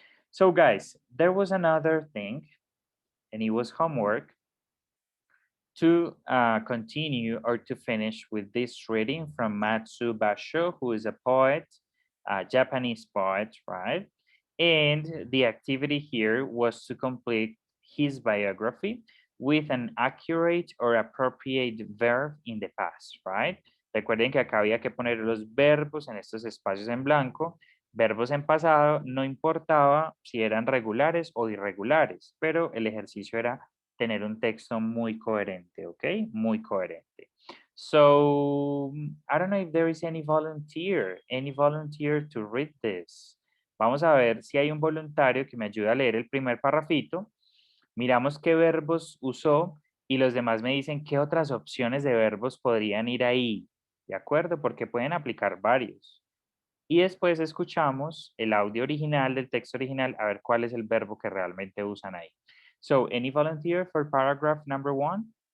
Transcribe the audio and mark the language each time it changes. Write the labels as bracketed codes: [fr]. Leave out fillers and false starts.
[en] So guys, there was another thing, and it was homework to continue or to finish with this reading from Matsu Basho, who is a poet, a Japanese poet, right? And the activity here was to complete his biography with an accurate or appropriate verb in the past, right? [es] Recuerden que acá había que poner los verbos en estos espacios en blanco. Verbos en pasado, no importaba si eran regulares o irregulares, pero el ejercicio era tener un texto muy coherente, ¿ok? Muy coherente. [en] So, I don't know if there is any volunteer to read this. [es] Vamos a ver si hay un voluntario que me ayude a leer el primer parrafito. Miramos qué verbos usó y los demás me dicen qué otras opciones de verbos podrían ir ahí, ¿de acuerdo? Porque pueden aplicar varios. Y después escuchamos el audio original del texto original a ver cuál es el verbo que realmente usan ahí. [en] So, any volunteer for paragraph number 1?